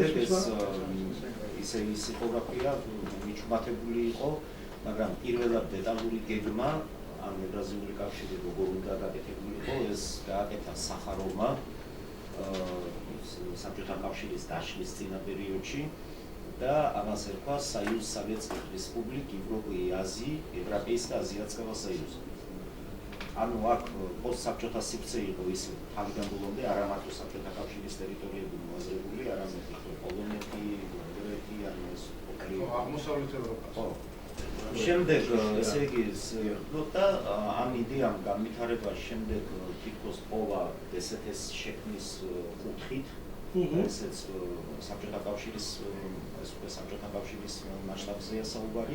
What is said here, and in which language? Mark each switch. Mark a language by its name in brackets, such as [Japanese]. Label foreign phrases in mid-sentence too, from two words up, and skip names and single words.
[Georgian] ისე სიტოგრაფია მიჩუმათებული იყო, მაგრამ პირველად დეტალური გეგმა ამ ევრაზიული კავშირი როგორ უნდა გაკეთებულიყო, ეს გააკეთა სახაროვმა საბჭოთა კავშირის დაშლის წინა პერიოდში და ამას ერქვა [Russian] Союз Советских Республик Европы и Азии, Европейского Азиатского Союза. [Georgian] ანუ აქ პოსტსაბჭოთა სივრცე იყო ის თავიდან ბოლომდე არა მარტო საბჭოთა კავშირის ტერიტორიები მოაზრებული, არამედ პოლონეთი, უნგრეთი, ანუ ეს აღმოსავლეთ ევროპა. ხო. შემდეგ ესე იგი და ამ იდეამ განვითარება შემდეგ თითქოს პოვა DST-ს შექმნის კუთხით, ესეც საბჭოთა კავშირის საბჭოთა კავშირის მასშტაბზეა საუბარი.